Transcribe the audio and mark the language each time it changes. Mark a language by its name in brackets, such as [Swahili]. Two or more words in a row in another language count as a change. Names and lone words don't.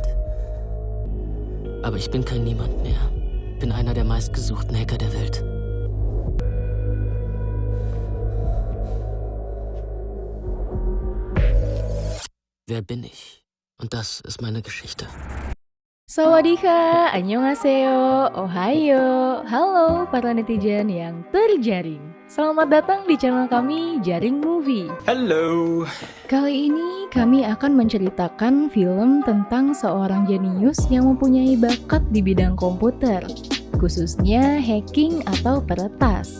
[German] Aber ich bin kein Niemand mehr. Bin einer der meistgesuchten Hacker der Welt. Wer bin ich? Und das ist meine Geschichte. [Indonesian] Sawadika, annyeonghaseyo, ohayo, halo para netizen yang terjaring. Selamat datang di channel kami Jaring Movie. [English] Hello. [Indonesian] Kali ini kami akan menceritakan film tentang seorang jenius yang mempunyai bakat di bidang komputer, khususnya hacking atau peretas.